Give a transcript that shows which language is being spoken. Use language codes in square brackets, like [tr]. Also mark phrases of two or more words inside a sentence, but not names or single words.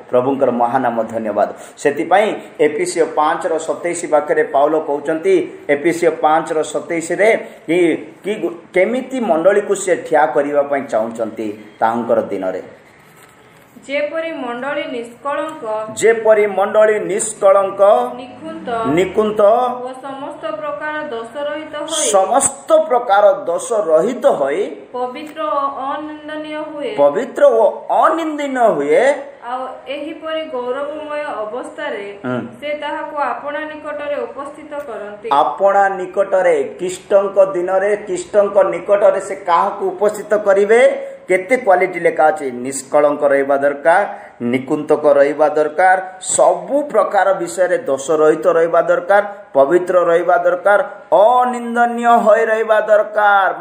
[or] ପ୍ରଭୁଙ୍କର ମହାନାମ ଧନ୍ୟବାଦ। ସେଥି ପାଇଁ ଏଫିସୀୟ 5:27 ବାକ୍ୟ ରେ ପାଉଲ କହୁଛନ୍ତି, ଏଫିସୀୟ 5:27 ରେ କି କେମିତି ମଣ୍ଡଳୀ କୁ ସେ ଠିଆ କରିବା ପାଇଁ ଚାହୁଁଛନ୍ତି ତାଙ୍କର ଦିନ ରେ। ଯେପରି ମଣ୍ଡଳୀ ନିଷ୍କଳଙ୍କ, ଯେପରି ମଣ୍ଡଳୀ ନିଷ୍କଳଙ୍କ, ନିକୁନ୍ତ ବ ସମସ୍ତ ପ୍ରକାର ଦୋଷ ରହିତ ହୋଇ, ସମସ୍ତ ପ୍ରକାର ଦୋଷ ରହିତ ହୋଇ [hi] पवित्र और अनिंदनीय हुए, पवित्र व अनिंदनीय हुए। [or] ଆଉ ଏହି ପରି ଗୌରବମୟ ଅବସ୍ଥା ରେ ସେ ତାହାକୁ ଆପଣା ନିକଟ ରେ ଉପସ୍ଥିତ କରନ୍ତି। ଆପଣା ନିକଟ ରେ ଖ୍ରୀଷ୍ଟଙ୍କ ଦିନ ରେ, ଖ୍ରୀଷ୍ଟଙ୍କ ନିକଟ ରେ ସେ କାହାକୁ ଉପସ୍ଥିତ କରିବେ। କେତେ କ୍ୱାଲିଟି ଲେଖା ଅଛି, ନିଷ୍କଳଙ୍କ ରହିବା ଦରକାର, ନିକୁନ୍ତକ ରହିବା ଦରକାର, ସବୁ ପ୍ରକାର ବିଷୟ ରେ ଦୋଷ ରହିତ ରହିବା ଦରକାର, ପବିତ୍ର ରହିବା ଦରକାର, ଅନିନ୍ଦନୀୟ ହୋଇ ରହିବା ଦରକାର।